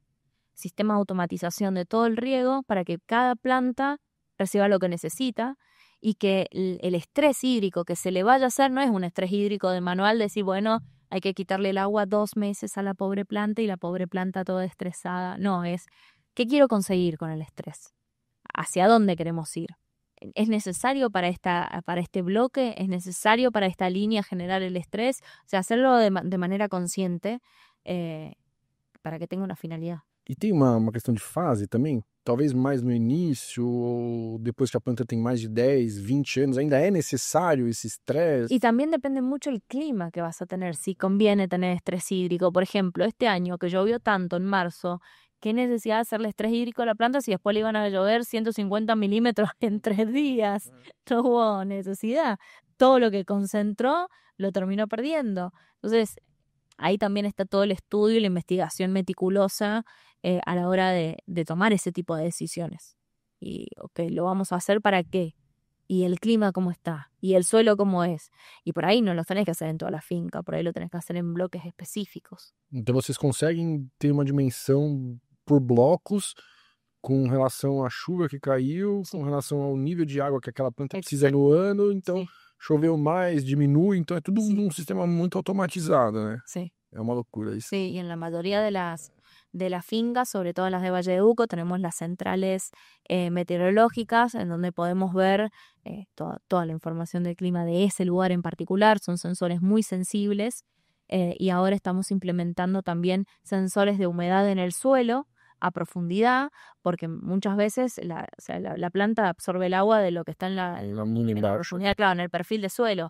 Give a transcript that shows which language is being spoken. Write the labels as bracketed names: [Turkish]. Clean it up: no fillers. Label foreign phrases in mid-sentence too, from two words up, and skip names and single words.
[Spanish] Sistema de automatización de todo el riego para que cada planta reciba lo que necesita y que el estrés hídrico que se le vaya a hacer no es un estrés hídrico de manual, decir, bueno, hay que quitarle el agua 2 meses a la pobre planta y la pobre planta toda estresada. No, es, ¿qué quiero conseguir con el estrés? ¿Hacia dónde queremos ir? ¿Es necesario para este bloque? ¿Es necesario para esta línea generar el estrés? O sea, hacerlo de manera consciente para que tenga una finalidad. [Portuguese] E tem uma questão de fase também? Talvez mais no início, ou depois que a planta tem mais de 10, 20 anos, ainda é necessário esse estresse? [Spanish] Y también depende mucho el clima que vas a tener, si conviene tener estrés hídrico. Por ejemplo, este año que llovió tanto en marzo, ¿qué necesidad de hacerle estrés hídrico a la planta si después le iban a llover 150 milímetros en 3 días? No hubo necesidad. Todo lo que concentró lo terminó perdiendo. Entonces, ahí también está todo el estudio y la investigación meticulosa a la hora de tomar ese tipo de decisiones. Y, ok, ¿lo vamos a hacer para qué? Y el clima cómo está, y el suelo cómo es. Y por ahí no lo tenés que hacer en toda la finca, por ahí lo tenés que hacer en bloques específicos. [Portuguese] Então vocês conseguem ter uma dimensão por blocos com relação à chuva que caiu, com relação ao nível de água que aquela planta precisa no ano, então [Spanish] Sí. [Portuguese] choveu mais, diminui, então é tudo um sistema muito automatizado, né? [Spanish] Sí. [Portuguese] É uma loucura isso. [Spanish] Sí, y en la mayoría de las fincas, sobre todo en las de Valle de Uco, tenemos las centrales meteorológicas en donde podemos ver toda la información del clima de ese lugar en particular. Son sensores muy sensibles y ahora estamos implementando también sensores de humedad en el suelo a profundidad, porque muchas veces la planta absorbe el agua de lo que está en la profundidad, claro, en el perfil de suelo.